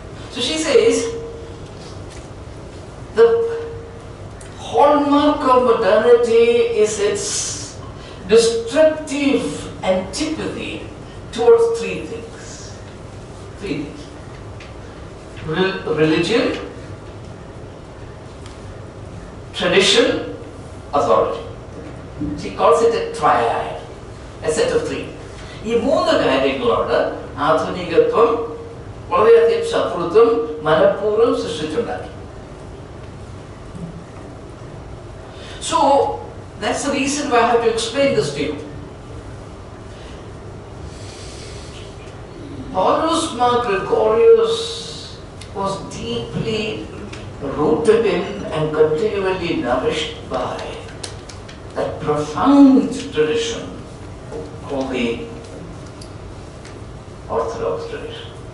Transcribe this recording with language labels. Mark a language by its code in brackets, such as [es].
[en] So she says, the hallmark of modernity is its destructive antipathy towards three things. Three things. Religion, tradition, authority. She calls it a triad. A set of three. [ml] ഈ മൂന്ന് കാര്യങ്ങളോട് ആധുനികത്വം വളരെയധികം ശത്രുത്വം മനഃപൂർവ്വം സൃഷ്ടിച്ചുണ്ടാക്കി. [en] So that's the reason why I have to explain this to you. Paulos Gregorios was deeply rooted in and continually nourished by that profound tradition called the Orthodox tradition.